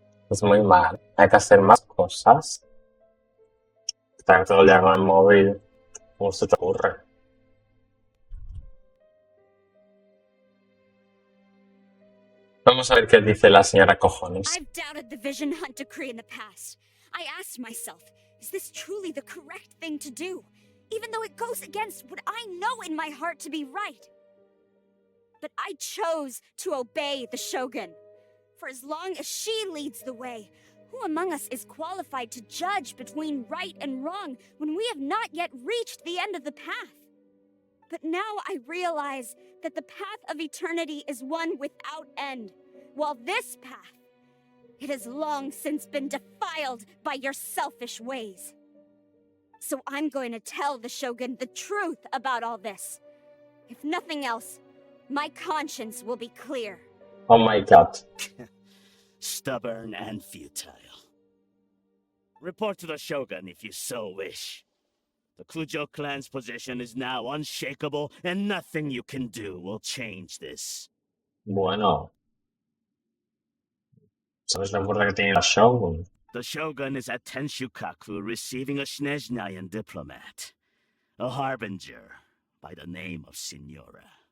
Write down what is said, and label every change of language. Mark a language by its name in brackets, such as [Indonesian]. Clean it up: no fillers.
[Spanish] Es muy mal. Hay que hacer más cosas. Estar todo el día con el móvil. ¿Cómo se te ocurre? Vamos a ver qué dice la señora cojones. [English] I've doubted the Vision Hunt decree in the past. I asked myself, is this truly the correct thing to do? Even though it goes against what I know in my heart to be right. But I chose to obey the Shogun. For as long as she leads the way, who among us is qualified to judge between right and wrong when we have not yet reached the end of the path? But now I realize that the path of eternity is one without end, while this path, it has long since been defiled by your selfish ways. So I'm going to tell the Shogun the truth about all this. If nothing else, my conscience will be clear. Oh my god. Stubborn and futile. Report to the Shogun if you so wish. The Kujo clan's position is now unshakable, and nothing you can do will change this. [Spanish] Bueno. ¿Sabes la fuerza que tiene la Shogun? [English] The Shogun is at Tenshukaku receiving a Snezhnayan diplomat, a harbinger by the name of Signora.